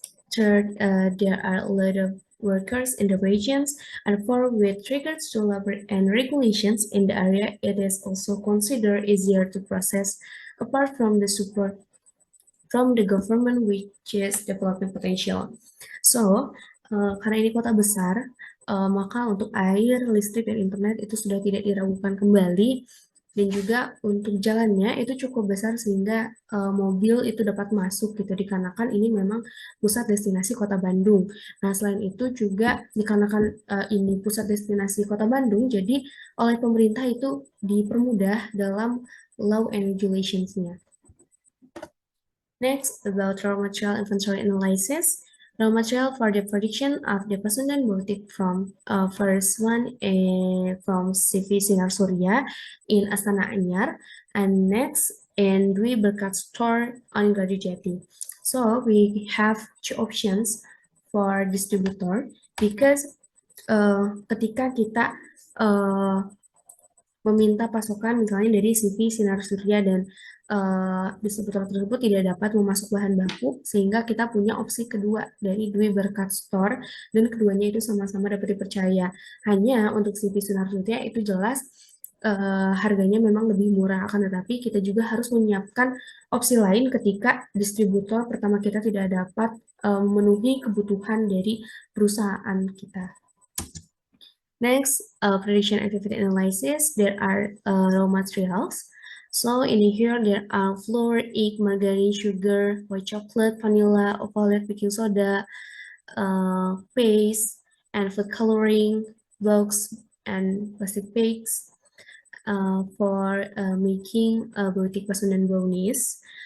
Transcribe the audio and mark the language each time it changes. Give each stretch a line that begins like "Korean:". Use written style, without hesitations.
English: Third, there are a lot of workers in the regions, and fourth, with regards to labor and regulations in the area, it is also considered easier to process apart from the support from the government which is development potential.
Indonesian: So, karena ini kota besar, maka untuk air, listrik, dan internet itu sudah tidak diragukan kembali, dan juga untuk jalannya itu cukup besar sehingga mobil itu dapat masuk gitu, dikarenakan ini memang pusat destinasi kota Bandung. Nah, selain itu juga dikarenakan ini pusat destinasi kota Bandung, jadi oleh pemerintah itu dipermudah dalam law and regulations-nya.
English: Next, about raw material inventory analysis. Raw material for the production of the Pasundan boutique from first one from CV Sinar Surya in Astana Anyar, and next in Dwi Berkat store on Gadijati. So we have two options for distributor because
Indonesian: ketika kita meminta pasokan misalnya dari CV Sinar Surya dan distributor tersebut tidak dapat memasok bahan baku, sehingga kita punya opsi kedua dari Dwi Berkat Store, dan keduanya itu sama-sama dapat dipercaya. Hanya untuk CV Sinar Surya itu jelas harganya memang lebih murah, akan tetapi kita juga harus menyiapkan opsi lain ketika distributor pertama kita tidak dapat memenuhi kebutuhan dari perusahaan kita.
English: Next, prediction activity analysis. There are raw materials. So in here there are flour, egg, margarine, sugar, white chocolate, vanilla, opaline, baking soda, paste, and food coloring, blocks, and plastic bags for making boutique Pasundan brownies.